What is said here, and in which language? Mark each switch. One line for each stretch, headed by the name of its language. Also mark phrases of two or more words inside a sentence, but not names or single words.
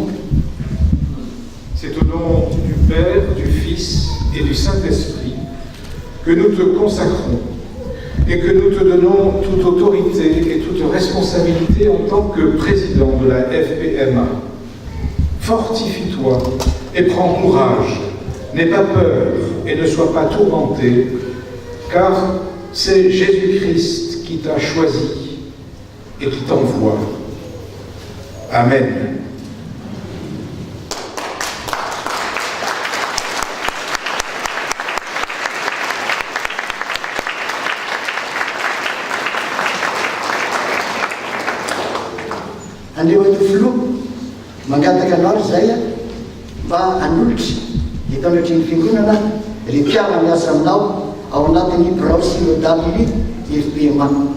French: c'est au nom du Père, du Fils et du Saint-Esprit que nous te consacrons et que nous te donnons toute autorité et toute responsabilité en tant que président de la FPMA. Fortifie-toi et prends courage, n'aie pas peur et ne sois pas tourmenté, car c'est Jésus-Christ qui t'a choisi et qui t'envoie. Amen.
Malagasy: Andreo eto filoha mangataka anao zay mba hanolotra hitanotry ny fiangonana re mpiara miasa aminao ao anatin'ny birao synodaliny FPMA.